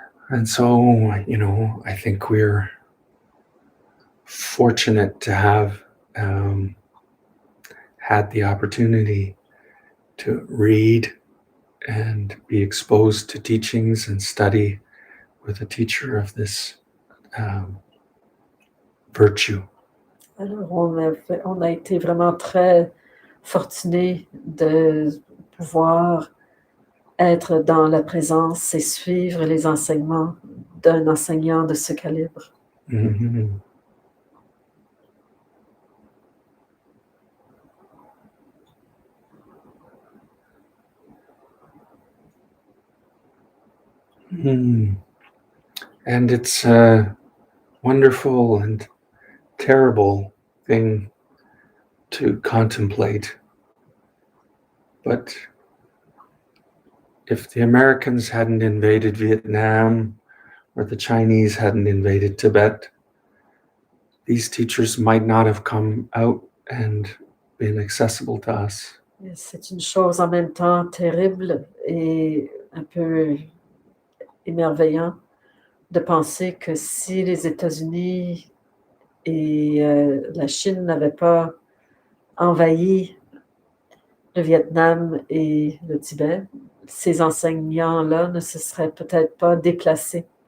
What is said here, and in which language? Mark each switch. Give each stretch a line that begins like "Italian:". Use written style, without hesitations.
English: And so, I think we're fortunate to have had the opportunity to read and be exposed to teachings and study with a teacher of this virtue.
French: Alors, on a été vraiment très fortunés de pouvoir être dans la présence et suivre les enseignements d'un enseignant de ce calibre. Mm-hmm. Mm.
English: And it's a wonderful and terrible thing to contemplate. But if the Americans hadn't invaded Vietnam, or the Chinese hadn't invaded Tibet, these teachers might not have come out and been accessible to us.
French: C'est une chose en même temps terrible et un peu émerveillant de penser que si les États-Unis et la Chine n'avaient pas envahi le Vietnam et le Tibet, ces enseignants-là ne se seraient peut-être pas déplacés